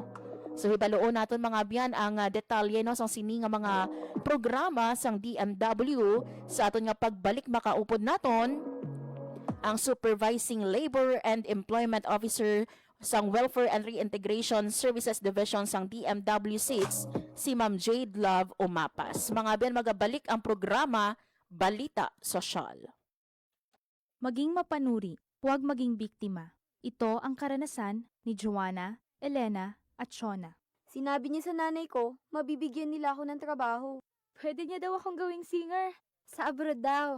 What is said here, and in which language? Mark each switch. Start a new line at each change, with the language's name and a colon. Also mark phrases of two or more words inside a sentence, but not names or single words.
Hiligaynon: So hibaluon naton mga biyan ang detalye no sang sini nga mga programa sang DMW sa aton nga pagbalik makaupod naton ang Supervising Labor and Employment Officer sang Welfare and Reintegration Services Division sang DMW 6 si Ma'am Jade Love Umapas. Mga biyan magabalik ang programa Balita Sosyal.
Filipino: Maging mapanuri, huwag maging biktima. Ito ang karanasan ni Joanna, Elena, at Shona. Sinabi niya sa nanay ko, mabibigyan nila ako ng trabaho. Pwede niya daw akong gawing singer. Sa abroad daw.